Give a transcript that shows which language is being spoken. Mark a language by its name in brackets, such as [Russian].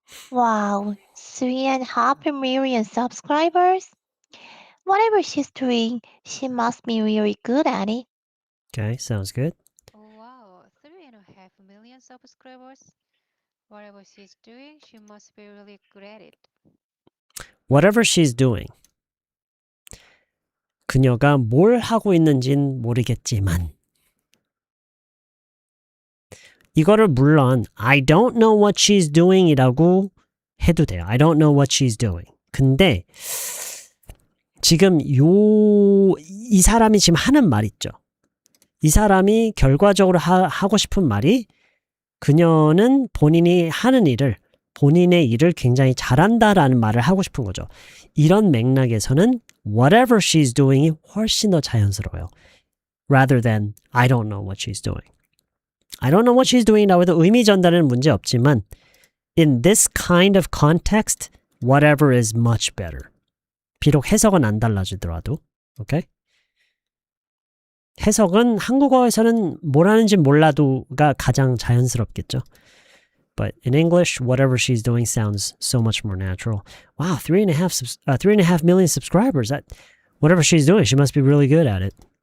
[English] Wow, 3.5 million subscribers? Whatever she's doing, she must be really good at it. Okay, sounds good. Oh, wow, 3.5 million subscribers. Whatever she's doing, she must be really good at it. Whatever she's doing. [Korean] 그녀가 뭘 하고 있는진 모르겠지만 이거를 물론 [English] I don't know what she's doing [Korean] 이라고 해도 돼요. [English] I don't know what she's doing. [Korean] 근데 지금 이 사람이 지금 하는 말 있죠. 이 사람이 결과적으로 하고 싶은 말이 그녀는 본인이 하는 일을 본인의 일을 굉장히 잘한다라는 말을 하고 싶은 거죠. 이런 맥락에서는 [English] whatever she's doing [Korean] 이 훨씬 더 자연스러워요. [English] Rather than I don't know what she's doing. I don't know what she's doing [Korean] 이라고 해도 의미 전달은 문제 없지만 [English] in this kind of context, whatever is much better. [Korean] 비록 해석은 안 달라지더라도. [English] Okay? [Korean] 해석은 한국어에서는 뭘 하는지 몰라도가 가장 자연스럽겠죠. [English] But in English, whatever she's doing sounds so much more natural. Wow, 3.5 million subscribers. Whatever she's doing, she must be really good at it.